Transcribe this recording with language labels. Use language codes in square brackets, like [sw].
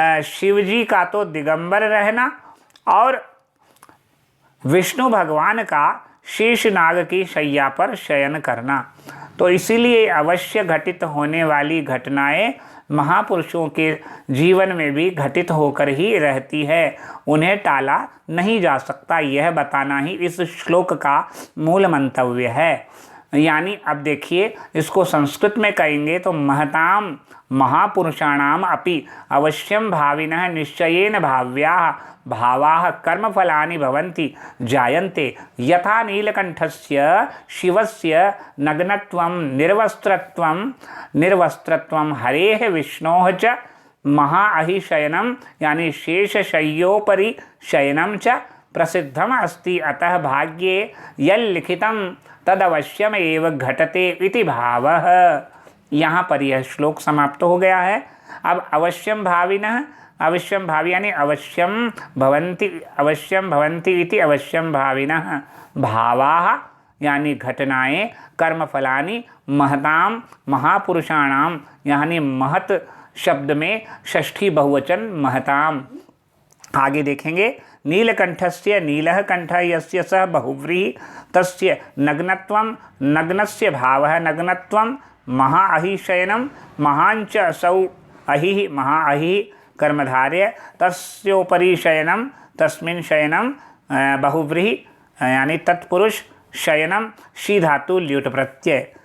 [hi] शिव जी का तो दिगंबर रहना और विष्णु भगवान का शेषनाग की शैया पर शयन करना। तो इसीलिए अवश्य घटित होने वाली घटनाएं महापुरुषों के जीवन में भी घटित होकर ही रहती है, उन्हें टाला नहीं जा सकता। यह बताना ही इस श्लोक का मूल मंतव्य है। यानी अब देखिए, इसको संस्कृत में कहेंगे तो [sa] महताम महापुरुषाणाम अपि अवश्यम भाविनः निश्चयेन भाव्याः भावाः कर्मफलानि भवन्ति जायन्ते यथा नीलकंठस्य शिवस्य नग्नत्वं निर्वस्त्रत्वं हरेः विष्णोः च महाअहि शयनम यानी शेषशय्योपरि शयनम च प्रसिद्धम अस्ति। अतः भाग्ये यल्लिखितं तदवश्यम एव घटते इति भावः। [hi] यहाँ पर यह श्लोक समाप्त हो गया है। अब [sa] अवश्यम भाविनः, अवश्यम भावी यानी अवश्यम भवन्ति इति अवश्यम भाविनः। [hi] भावाः यानी घटनाएं, [sa] कर्मफलानि महताम महापुरुषाणाम [hi] यानी महत शब्द में षष्ठी बहुवचन महताम। आगे देखेंगे, [sa] नीलकंठस्य नीलः कंठः यस्य सः बहुव्रीहि तस्य नग्नत्वं नग्नस्य भावः नग्नत्वं महाअहि शयनं महांच असौ अहिः महाअहिः कर्मधार्य तस्योपरि शयनं तस्मिन् शयनं बहुव्रीहि यानी तत्पुरुष शयनम शी धातु ल्युट प्रत्यय।